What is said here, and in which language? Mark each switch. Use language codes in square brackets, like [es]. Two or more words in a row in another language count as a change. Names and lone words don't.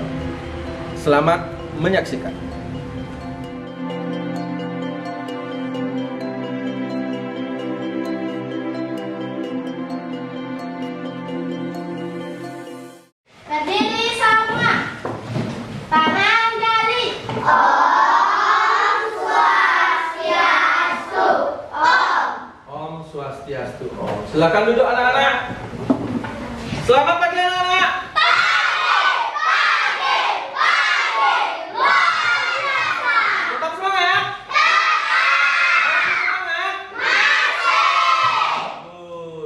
[id] Selamat menyaksikan. Berdiri semua, tangan jari. Om Swastiastu. Om. Silakan duduk anak-anak. Selamat pagi anak-anak. Tetap semangat. Bagus.